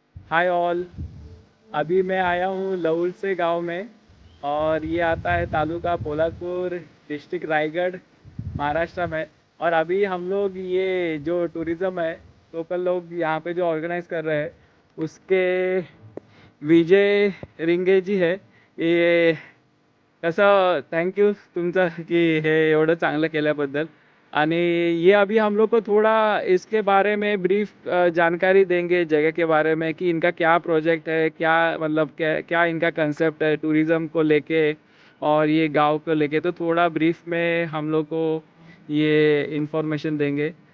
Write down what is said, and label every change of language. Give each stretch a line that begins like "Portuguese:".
Hindi: Hi all, अभी मैं आया हूँ लहुल से गांव में और ये आता है तालुका पोलादपुर, डिस्ट्रिक्ट रायगढ़, महाराष्ट्र में। और अभी हम लोग ये जो टूरिज़्म है, लोकल लोग यहाँ पे जो ऑर्गेनाइज कर रहे हैं उसके विजय रिंगे जी है ये।
Marathi: कसं थँक्यू तुमचं की हे एवढं चांगलं केल्याबद्दल।
Hindi: आणि ये अभी हम लोग को थोड़ा इसके बारे में ब्रीफ जानकारी देंगे जगह के बारे में कि इनका क्या प्रोजेक्ट है, क्या मतलब क्या क्या इनका कंसेप्ट है टूरिज़्म को लेके और ये गांव को लेके। तो थोड़ा ब्रीफ में हम लोग को ये इन्फॉर्मेशन देंगे।